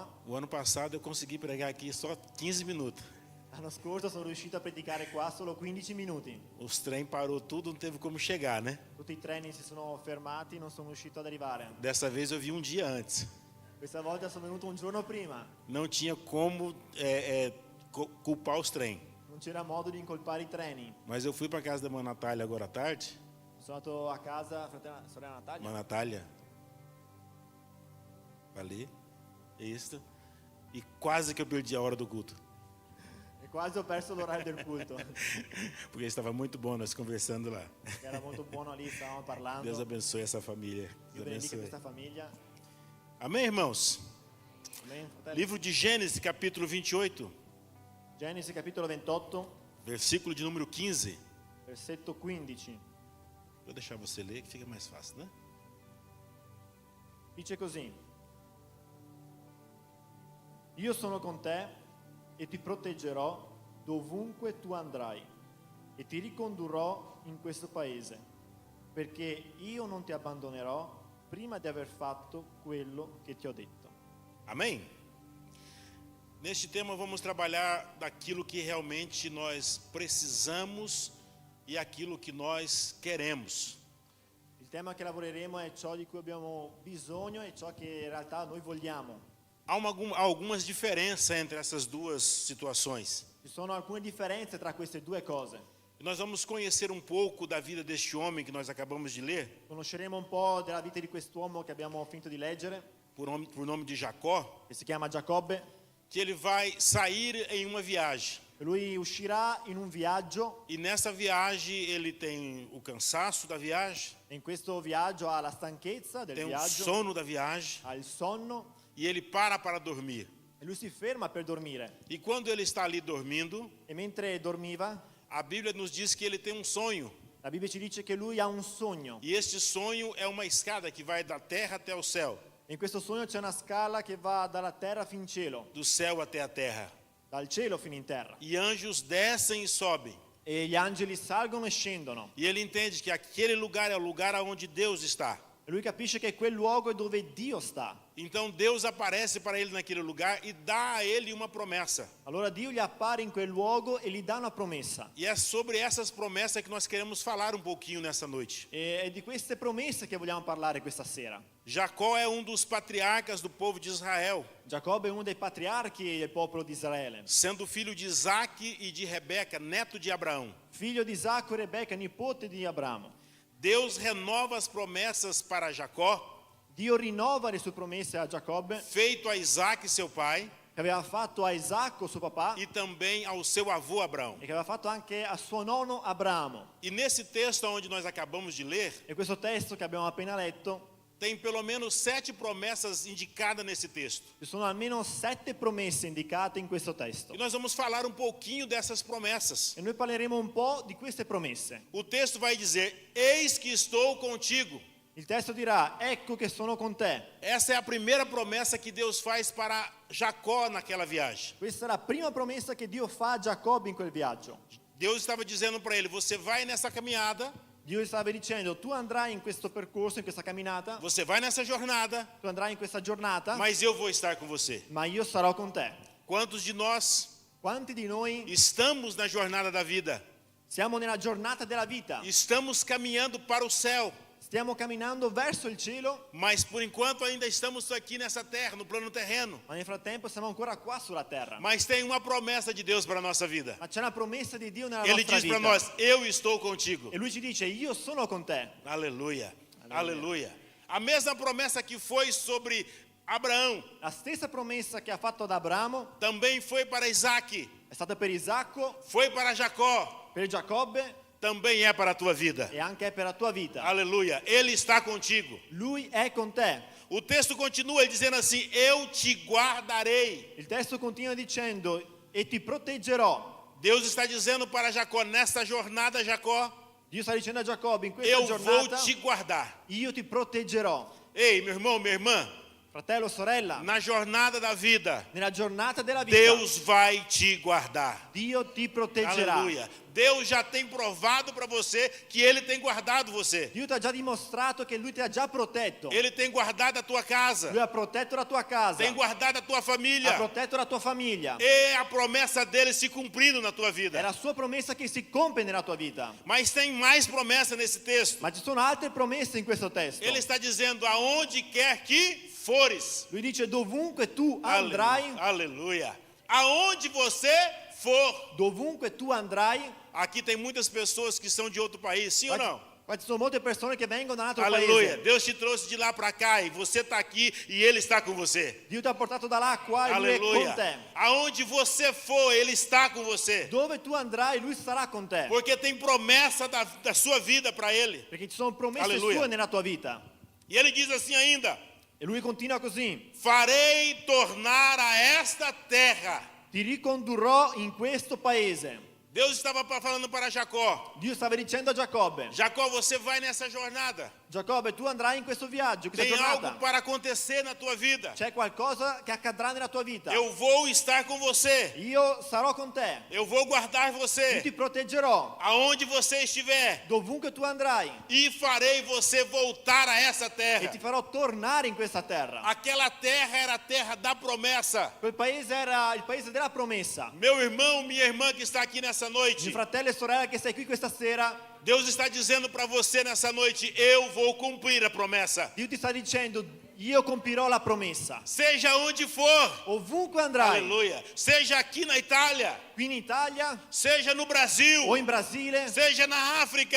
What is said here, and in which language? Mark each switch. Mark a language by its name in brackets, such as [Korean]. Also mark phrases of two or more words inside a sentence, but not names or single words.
[Portuguese] O ano passado eu consegui pregar aqui só 15 minutos. [Italian] L'anno scorso sono riuscito a predicare qua solo 15 minuti. [Portuguese] Os trem parou tudo, não teve como chegar, né? [Italian] Tutti i treni si sono fermati, non sono riuscito ad arrivare. [Portuguese] Dessa vez eu vi um dia antes. [Italian] Questa volta sono venuto un giorno prima. [Portuguese] Não tinha como culpar os trem. [Italian] Non c'era modo di incolpare i treni. [Portuguese] Mas eu fui para casa da irmã Natália agora à tarde. [Italian] Sono andato a casa, sorella Natalia. [Portuguese] Irmã Natália. Ali. Isso. E quase que eu perdi a hora do culto. [Italian] E quasi ho perso l'orario del culto. [Portuguese] Porque estava muito bom nós conversando lá. [Italian] Era molto buono lì, stavamo parlando. [Portuguese] Deus abençoe essa família. [Italian] Dio [Portuguese] Deus [Italian] benedica [Portuguese] abençoe. [Italian] questa famiglia. [Portuguese] Amém, irmãos? [Italian] Amen, fratelli. [Portuguese] Livro de Gênesis, capítulo 28, [Italian] Genesi capitolo 28, [Portuguese] versículo de número 15. [Italian] versetto 15. [Portuguese] Vou deixar você ler que fica mais fácil, né? [Italian] Dice così: io sono con te e ti proteggerò dovunque tu andrai e ti ricondurrò in questo paese, perché io non ti abbandonerò prima di aver fatto quello che ti ho detto. [Portuguese] Amém? Neste tema vamos trabalhar daquilo que realmente nós precisamos e aquilo que nós queremos. [Italian] Il tema che lavoreremo è ciò di cui abbiamo bisogno e ciò che in realtà noi vogliamo. [Portuguese] Há algumas diferenças entre essas duas situações. [Italian] Ci sono alcune differenze tra queste due cose. [Portuguese] E nós vamos conhecer um pouco da vida deste homem que nós acabamos de ler, [Italian] Conosceremo un po' della vita di quest'uomo che abbiamo finito di leggere, [Portuguese] por nome de Jacó, [Italian] che si chiama Giacobbe. [Portuguese] que ele vai sair em uma viagem. [Italian] Lui uscirà in un viaggio [Portuguese] E nessa viagem ele tem o cansaço da viagem, [Italian] e in questo viaggio ha la stanchezza del [Portuguese] tem o [Italian] viaggio, [Portuguese] sono da viagem [Italian] ha il sonno [Portuguese] e ele para dormir. [Italian] e lui si ferma per dormire. [Portuguese] E quando ele está ali dormindo, [Italian] E mentre dormiva, [Portuguese] a Bíblia nos diz que ele tem um sonho. [Italian] la Bibbia ci dice che lui ha un sogno. [Portuguese] E este sonho é uma escada que vai da terra até o céu, [Italian] E in questo sogno c'è una scala che va dalla terra fin in cielo, [Portuguese] do céu até a terra. [Italian] dal cielo fino in terra. [Portuguese] E anjos descem e sobem. [Italian] E gli angeli salgono e scendono. [Portuguese] E ele entende que aquele lugar é o lugar onde Deus está. [Italian] E lui capisce che quel luogo è dove Dio sta. [Portuguese] Então Deus aparece para ele naquele lugar e dá a ele uma promessa. [Italian] Allora Dio gli appare in quel luogo e gli dà una promessa. [Portuguese] E é sobre essas promessas que nós queremos falar um pouquinho nessa noite. [Italian] E è di queste promesse che vogliamo parlare questa sera. [Portuguese] Jacó é um dos patriarcas do povo de Israel, [Italian] Giacobbe è uno dei patriarchi del popolo di Israele, [Portuguese] sendo filho de Isaque e de Rebeca, neto de Abraão. [Italian] figlio di Isacco e Rebecca, nipote di Abramo. [Portuguese] Deus renova as promessas para Jacó, [Italian] Dio rinnova le sue promesse a Giacobbe, [Portuguese] feito a Isaque, seu pai, [Italian] che aveva fatto a Isacco, suo papà, [Portuguese] e também ao seu avô Abraão. [Italian] e che aveva fatto anche a suo nonno Abramo. [Portuguese] E nesse texto onde nós acabamos de ler, [Italian] E questo testo che abbiamo appena letto, [Portuguese] tem pelo menos 7 promessas indicadas nesse texto. [Italian] ci sono almeno 7 promesse indicate in questo testo. [Portuguese] E nós vamos falar um pouquinho dessas promessas. [Italian] E noi parleremo un po' di queste promesse. [Portuguese] O texto vai dizer: Eis que estou contigo. [Italian] Il testo dirà: ecco che sono con te. [Portuguese] Essa é a primeira promessa que Deus faz para Jacó naquela viagem. [Italian] Questa è la prima promessa che Dio fa a Giacobbe in quel viaggio. [Portuguese] Deus estava dizendo para ele: você vai nessa caminhada, [Italian] Dio gli stava dicendo: tu andrai in questo percorso, in questa camminata, [Portuguese] você vai nessa jornada, [Italian] tu andrai in questa giornata, [Portuguese] mas eu vou estar com você. [Italian] ma io sarò con te. [Portuguese] Quantos de nós [Italian] Quanti di noi [Portuguese] estamos na jornada da vida? [Italian] siamo nella giornata della vita? [Portuguese] Estamos caminhando para o céu, [Italian] Stiamo camminando verso il cielo, [Portuguese] mas por enquanto ainda estamos aqui nessa terra, no plano terreno. [Italian] ma nel frattempo siamo ancora qua sulla terra. [Portuguese] Mas tem uma promessa de Deus para a nossa vida. [Italian] Ma c'è una promessa di Dio nella [Portuguese] Ele [Italian] nostra [Portuguese] diz para [Italian] vita. [Portuguese] nós: eu estou contigo. [Italian] E lui ci dice: io sono con te. [Portuguese] Aleluia, aleluia. A mesma promessa que foi sobre Abraão, [Italian] La stessa promessa che ha fatto ad Abramo [Portuguese] também foi para Isaque, [Italian] è stata per Isacco, [Portuguese] foi para Jacó, [Italian] per Giacobbe [Portuguese] também é para a tua vida. [Italian] e anche per la tua vita. [Portuguese] Aleluia, Ele está contigo. [Italian] Lui è con te. [Portuguese] O texto continua dizendo assim: eu te guardarei. [Italian] Il testo continua dicendo: e ti proteggerò. [Portuguese] Deus está dizendo para Jacó: nessa jornada, Jacó, [Italian] Dio sta dicendo a Giacobbe: in questa [Portuguese] eu vou [Italian] giornata [Portuguese] te guardar. [Italian] io ti proteggerò. [Portuguese] Ei, meu irmão, minha irmã, [Italian] Fratello, sorella, [Portuguese] na jornada da vida, [Italian] nella giornata della vita [Portuguese] Deus vai te guardar. [Italian] Dio ti proteggerà. [Portuguese] Aleluia. Deus já tem provado para você que Ele tem guardado você. [Italian] Dio ti ha già dimostrato che lui ti ha già protetto. [Portuguese] Ele tem guardado a tua casa. [Italian] Lui ha protetto la tua casa, [Portuguese] Tem guardado a tua [Italian] ha [Portuguese] família. [Italian] protetto la tua famiglia. [Portuguese] E a promessa dele se cumprindo na tua [Italian] È [Portuguese] vida. [Italian] la sua promessa che si compie nella tua vita. [Portuguese] Mas tem mais promessa nesse texto. [Italian] Ma ci sono altre promesse in questo testo. [Portuguese] Ele está dizendo: aonde quer que fores. [Italian] Lui dice: dovunque tu andrai, [Portuguese] Aleluia. Aonde você for. [Italian] dovunque tu andrai. [Portuguese] Aqui tem muitas pessoas que são de outro país, sim ou não? [Italian] Qua ci sono molte persone che vengono da un altro [Portuguese] Aleluia. [Italian] paese. [Portuguese] Deus te trouxe de lá para cá e você está aqui e Ele está com você. [Italian] Dio ti ha portato da là a qua e lui è con [Portuguese] Aleluia. [Italian] te. [Portuguese] Aonde você for, Ele está com você. [Italian] Dove tu andrai, lui sarà con te. [Portuguese] Porque tem promessa da sua vida para Ele. [Italian] Perché ci sono promesse Alleluia. sue nella tua vita. [Portuguese] E Ele diz assim ainda: [Italian] E lui continua così: [Portuguese] farei tornar a esta terra. [Italian] ti ricondurrò in questo paese. [Portuguese] Deus estava falando para Jacó: [Italian] Dio stava dicendo a Giacobbe, [Portuguese] Jacó, você vai nessa jornada. [Italian] Giacobbe, tu andrai in questo viaggio, questa [Portuguese] Tem [Italian] giornata. [Portuguese] algo para acontecer na tua vida. [Italian] C'è qualcosa che accadrà nella tua vita. [Portuguese] Eu vou estar com você. [Italian] Io sarò con te. [Portuguese] Eu vou guardar [Italian] Io [Portuguese] você [Italian] ti proteggerò [Portuguese] aonde você estiver [Italian] dovunque tu andrai [Portuguese] e farei você voltar a essa [Italian] e [Portuguese] terra. [Italian] ti farò tornare in questa terra. [Portuguese] Aquela terra era a terra da promessa. [Italian] Quel paese era il paese della promessa. [Portuguese] Meu irmão, minha irmã que está aqui nessa [Italian] Mio [Portuguese] noite, [Italian] fratello e sorella che sei qui questa sera, [Portuguese] Deus está dizendo para você nessa noite: eu vou cumprir a promessa. [Italian] Dio ti sta dicendo, io compirò la promessa. [Portuguese] Seja onde for, [Italian] Ovunque andrai, [Portuguese] aleluia. Seja aqui na Itália, [Italian] qui in Italia, [Portuguese] seja no Brasil, [Italian] o in Brasile, [Portuguese] seja na África,